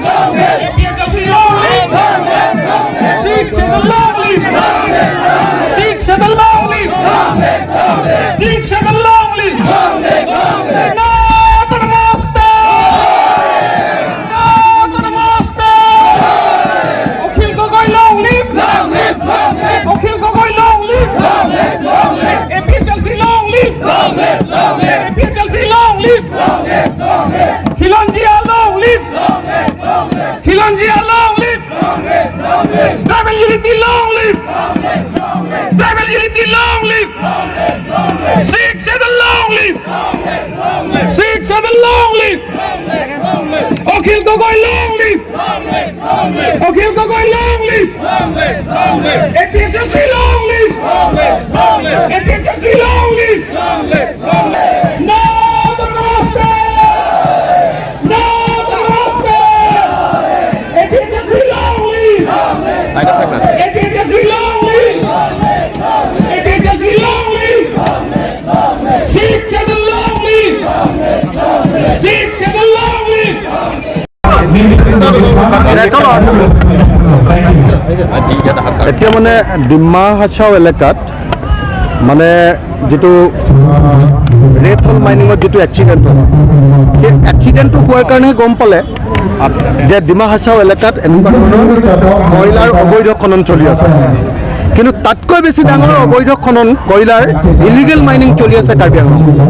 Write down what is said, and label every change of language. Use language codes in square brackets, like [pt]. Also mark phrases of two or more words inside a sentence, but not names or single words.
[en] APHLC long live! Sikh Shuttle long live! Sikh Shuttle long live! Sikh Shuttle long live! No to the master! No to the master! Akhil Gogoi long live! Akhil Gogoi long live! APHLC long live! APHLC long live! Khilonjia long live! Khilonjia long live! Tribal unity long live! Tribal unity long live! Sikh Shuttle long live! Sikh Shuttle long live! Akhil Gogoi long live! Akhil Gogoi long live! APHLC long live! APHLC long live! No to the master! No to the master! APHLC long live! APHLC long live! APHLC long live! Sikh Shuttle long live! Sikh Shuttle long live! [as] এতিয়া মানে ডিমা হাছাও এলেকাত মানে যেটো ৰেড হল মাইনিঙত যেটো এক্সিডেণ্ট হ'ল সেই এক্সিডেণ্টটো হোৱাৰ কাৰণে গম পালে যে ডিমা হাছাও এলেকাত এনেকুৱা ধৰণৰ কয়লাৰ অবৈধ খনন চলি আছে কিন্তু তাতকৈ বেছি ডাঙৰ অবৈধ খনন কয়লাৰ [en] illegal mining [as] চলি আছে কাৰ্বি আংলং